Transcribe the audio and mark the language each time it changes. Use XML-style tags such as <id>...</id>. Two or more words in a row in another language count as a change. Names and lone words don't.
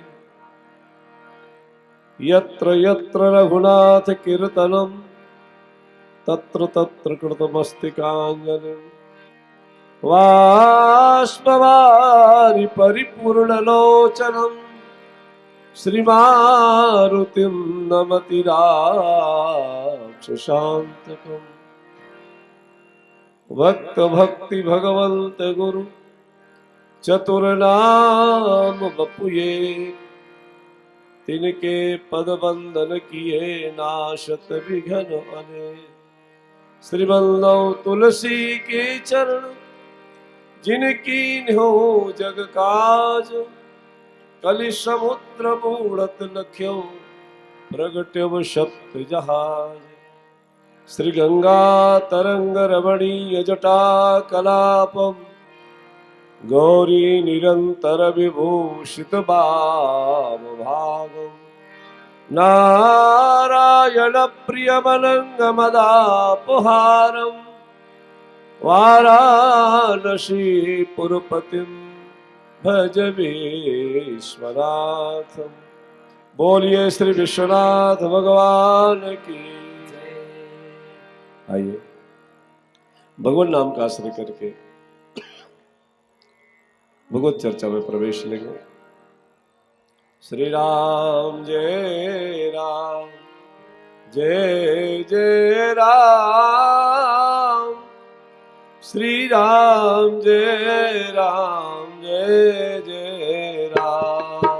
<sa>यत्र यत्र रघुनाथ कीर्तनं तत्र तत्र कृतमस्तकाञ्जलिं बाष्पवारि परिपूर्णलोचनं श्रीमारुतिं नमति राक्षसान्तकम्।</sa> <bra>भक्त भक्ति भगवन्त गुरु चतुर्नाम बपुए तिनके पद बंदन किए नाशत विघ्न अने। श्रीवल्लभ तुलसी के चरण जिनकी हो जग काज कलि समुद्र मूढ़त लख्यो प्रगट्यम सप्त जहाज।</bra> <sa>श्री गंगा तरंग रमणीय जटा कलापम गौरी निरंतर विभूषित भाव भागम। नारायण प्रियमनंगमदापहारम वाराणसी पुरपतिम भज विश्वनाथम।</sa> <hi>बोलिए श्री विश्वनाथ भगवान की जय। आइए भगवान नाम का आश्रय करके भगवत चर्चा में प्रवेश लेंगे। श्री राम जय राम जय जय राम। श्री राम जय जय राम।</hi>